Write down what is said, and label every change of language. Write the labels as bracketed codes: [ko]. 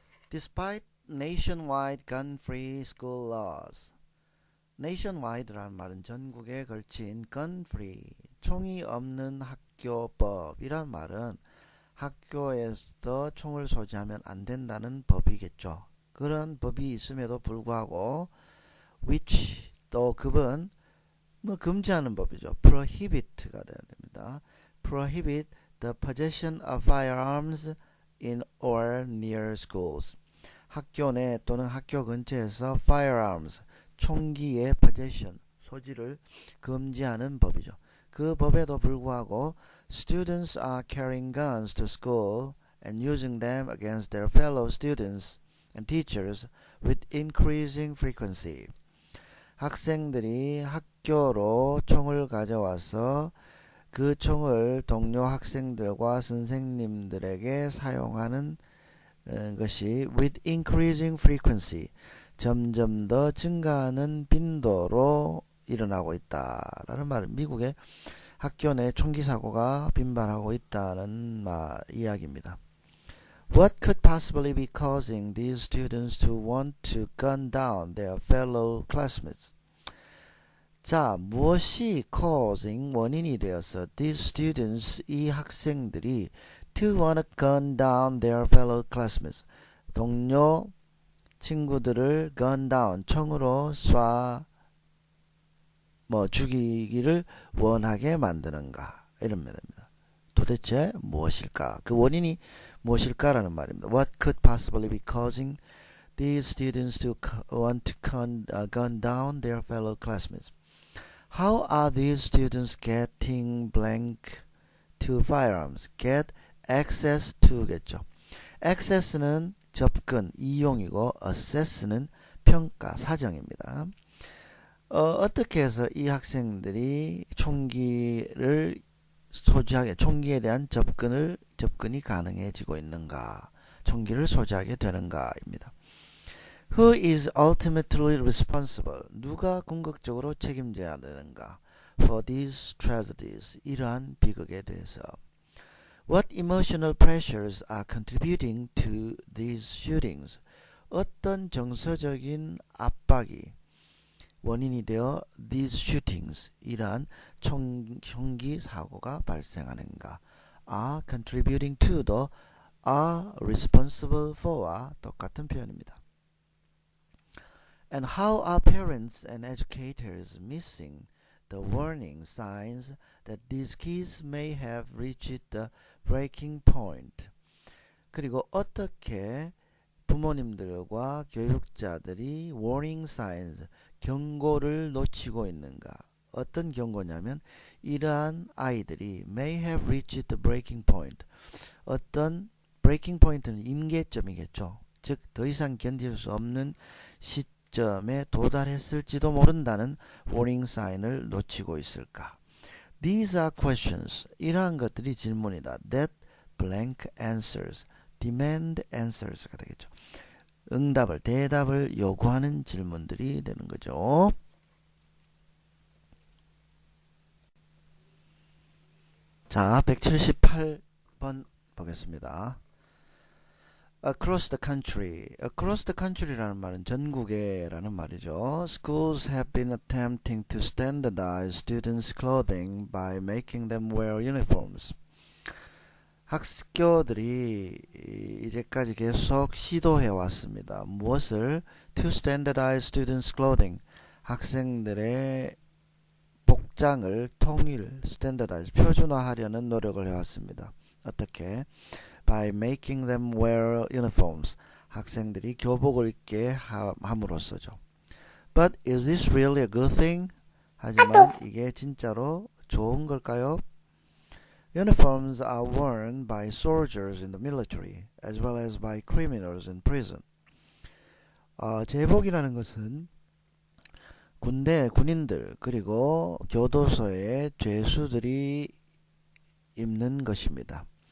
[en] Despite nationwide gun-free school laws. [ko] nationwide라는 말은 전국에 걸친 gun-free, 총이 없는 학교법이란 말은 학교에서 총을 소지하면 안 된다는 법이겠죠. 그런 법이 있음에도 불구하고 [en] which, [ko] 또 급은 금지하는 법이죠. prohibit가 되어야 됩니다. [en] prohibit the possession of firearms in or near schools. [ko] 학교 내 또는 학교 근처에서 firearms, 총기의 possession, 소지를 금지하는 법이죠. 그 법에도 불구하고 [en] students are carrying guns to school and using them against their fellow students and teachers with increasing frequency. [ko] 학생들이 학교로 총을 가져와서 그 총을 동료 학생들과 선생님들에게 사용하는 것이 [en] with increasing frequency, [ko] 점점 더 증가하는 빈도로 일어나고 있다라는 말은 미국의 학교 내 총기 사고가 빈발하고 있다는 이야기입니다. [en] What could possibly be causing these students to want to gun down their fellow classmates? [ko] 자, 무엇이 causing, 원인이 되어서 [en] these students, [ko] 이 학생들이 [en] to want to gun down their fellow classmates, [ko] 동료 친구들을 [en] gun down, [ko] 총으로 죽이기를 원하게 만드는가, 이런 말입니다. 도대체 무엇일까? 그 원인이 무엇일까라는 말입니다. [en] What could possibly be causing these students to want to gun down their fellow classmates? How are these students getting blank to firearms? Get access to겠죠. [ko] access는 접근, 이용이고 assess는 평가, 사정입니다. 어떻게 해서 이 학생들이 총기를 소지하게, 총기에 대한 접근이 가능해지고 있는가, 총기를 소지하게 되는가입니다. [en] Who is ultimately responsible? [ko] 누가 궁극적으로 책임져야 되는가? [en] For these tragedies, [ko] 이러한 비극에 대해서. [en] What emotional pressures are contributing to these shootings? [ko] 어떤 정서적인 압박이 원인이 되어 [en] these shootings, [ko] 이러한 총기 사고가 발생하는가? [en] are contributing to도 are responsible for와 [ko] 똑같은 표현입니다. [en] And how are parents and educators missing the warning signs that these kids may have reached the breaking point? [ko] 그리고 어떻게 부모님들과 교육자들이 [en] warning signs, [ko] 경고를 놓치고 있는가? 어떤 경고냐면 이러한 아이들이 [en] may have reached the breaking point. [ko] 어떤 breaking point는 임계점이겠죠. 즉 더 이상 견딜 수 없는 시점에 도달했을지도 모른다는 warning sign을 놓치고 있을까? [en] These are questions. [ko] 이러한 것들이 질문이다. That [en] blank answers. demand answers가 되겠죠. [ko] 응답을, 대답을 요구하는 질문들이 되는 거죠. 자, 178번 보겠습니다. [en] Across the country. [ko] Across the country라는 말은 전국에라는 말이죠. [en] Schools have been attempting to standardize students' clothing by making them wear uniforms. [ko] 학교들이 이제까지 계속 시도해 왔습니다. 무엇을? [en] To standardize students' clothing. [ko] 학생들의 복장을 통일, standardize, 표준화하려는 노력을 해왔습니다. 어떻게? [en] By making them wear uniforms. [ko] 학생들이 교복을 입게 함으로써죠. [en] But is this really a good thing? [ko] 하지만 이게 진짜로 좋은 걸까요? [en] Uniforms are worn by soldiers in the military as well as by criminals in prison. [ko] 제복이라는 것은 군인들 그리고 교도소의 죄수들이 입는 것입니다.